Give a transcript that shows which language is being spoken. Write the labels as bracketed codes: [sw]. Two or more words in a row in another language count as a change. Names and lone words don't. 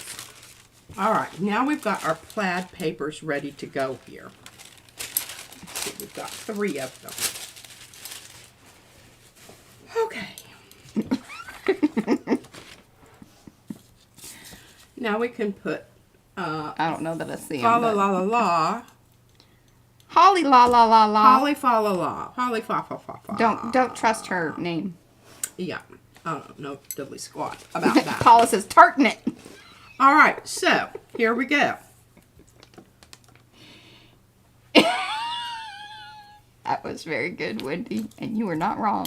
[en] All right, now we've got our plaid papers ready to go here. Let's see, we've got 3 of them. Okay. Now we can put I don't know that I see fa them. la but- la la la, Holly la la la la. holly fa la la, holly fa fa fa fa. Don't trust her name. Yeah, I don't know diddly squat about that. Paula says tartnit. All right, so here we go. That was very good, Wendy, and you were not wrong.